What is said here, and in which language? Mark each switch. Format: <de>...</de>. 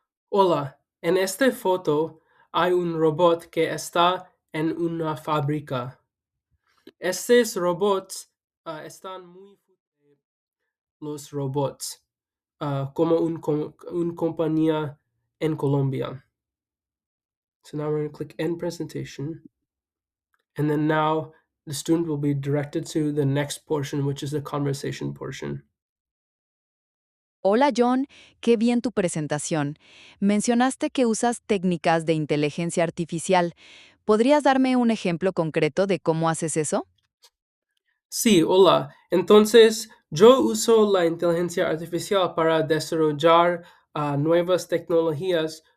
<es>Hola, en esta foto hay un robot que está en una fábrica. Estos robots están muy los robots como un compañía en Colombia.</es> <en>So now we're going to click End Presentation. And then now the student will be directed to the next portion, which is the conversation portion.</en> <es>Hola John, qué bien tu presentación. Mencionaste que usas técnicas de inteligencia artificial. ¿Podrías darme un ejemplo concreto de cómo haces eso? Sí, hola. Entonces, yo uso la inteligencia artificial para desarrollar nuevas tecnologías.</es>